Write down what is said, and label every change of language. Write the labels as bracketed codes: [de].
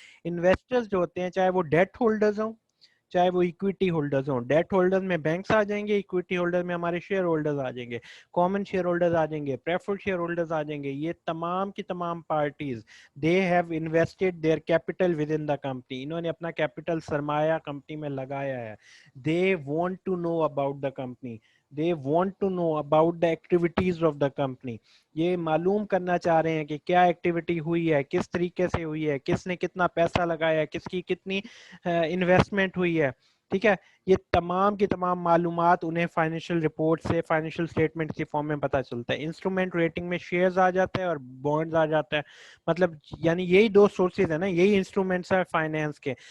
[ur] Investors جو ہوتے ہیں, چاہے وہ debt holders ہوں, چاہے وہ equity holders ہوں. ڈیٹ ہولڈرز میں بینکس آ جائیں گے, equity holders میں ہمارے شیئر ہولڈرز آ جائیں گے, کامن شیئر ہولڈرز آ جائیں گے, پریفرڈ شیئر ہولڈرز آ جائیں گے. یہ تمام کی تمام parties [en] they have invested their capital within the company. [ur] انہوں نے اپنا کیپٹل سرمایہ کمپنی میں لگایا ہے. [en] they want to know about the company, they want to know about the activities of the company. [ur] یہ معلوم کرنا چاہ رہے ہیں کہ کیا ایکٹیویٹی ہوئی ہے, کس طریقے سے ہوئی ہے, کس نے کتنا پیسہ لگایا ہے, کس کی کتنی انویسٹمنٹ ہوئی ہے. ٹھیک ہے, یہ تمام کی تمام معلومات انہیں فائنینشیل رپورٹ سے, فائنینشیل اسٹیٹمنٹ کی فارم میں پتہ چلتا ہے. انسٹرومنٹ ریٹنگ میں شیئرز آ جاتا ہے اور بانڈز آ جاتا ہے. مطلب یعنی یہی دو سورسز ہیں نا, یہی انسٹرومنٹس ہیں فائنینس کے.